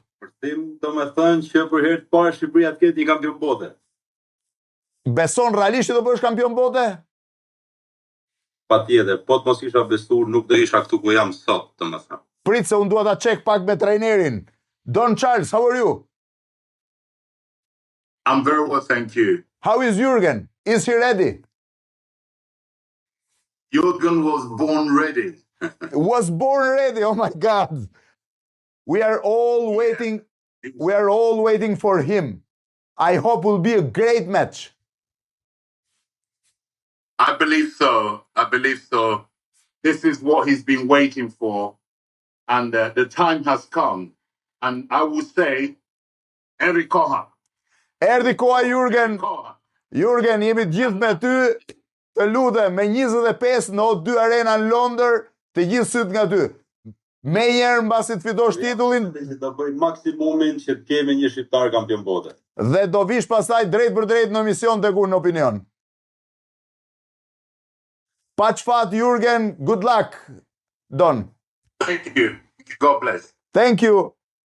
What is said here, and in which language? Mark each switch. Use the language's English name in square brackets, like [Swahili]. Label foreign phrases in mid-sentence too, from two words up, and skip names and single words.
[Albanian] Shpërthim do të thënë që për herë të parë Shqipëria të ketë një kampion bote. Beson realisht që do bësh kampion bote? Patjetër, po të mos isha besuar, nuk do isha këtu ku jam sot, domethënë. Prit se unë dua ta çek pak me trajnerin. [English] Don Charles, how are you? I'm very well, thank you. How is Jurgen? Is he ready? Jurgen was born ready. Was born ready. Oh my God. We are all waiting. We are all waiting for him. I hope it will be a great match. I believe so. I believe so. This is what he's been waiting for. And the time has come. And I will say, Henry Koha. [Albanian] Erdhi koha Jurgen. Koha. Jurgen, jemi të gjithë me ty. Të lutem me 25 në O2 Arena në Londër, të gjithë syt nga ty. Me njerë mbasi të fitosh titullin. Do bëj maksimumin që të kemi një shqiptar kampion bote. Dhe do vish pastaj drejt për drejt në emision tek unë në opinion. Pa çfat Jurgen, [English] good luck. Don. Thank you. God bless. Thank you.